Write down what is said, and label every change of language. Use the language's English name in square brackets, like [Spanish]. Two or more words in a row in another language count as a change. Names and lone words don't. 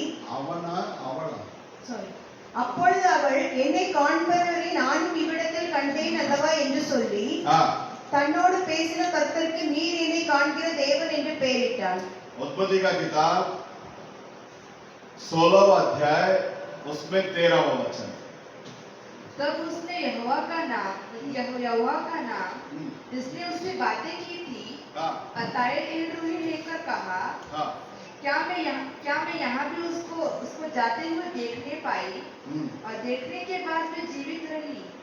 [Tamil] அவனா அவளா சாரி. அப்பொழுது அவள், என்னை காண்பவரை நானும் இவ்விடத்தில் கண்டேன் அல்லவா என்று சொல்லி தன்னோடு பேசின கர்த்தருக்கு நீர் என்னை காண்கிற தேவன் என்று பெயரிட்டாள். [Hindi] उत्पत्ति का किताब 16वां अध्याय उसमें 13वां वचन। तब उसने यहोवा का नाम जिसने उससे बातें की थी अताए एलरोही लेकर कहा, क्या मैं यहाँ भी उसको जाते हुए देखने पाई और देखने के बाद मैं जीवित रही।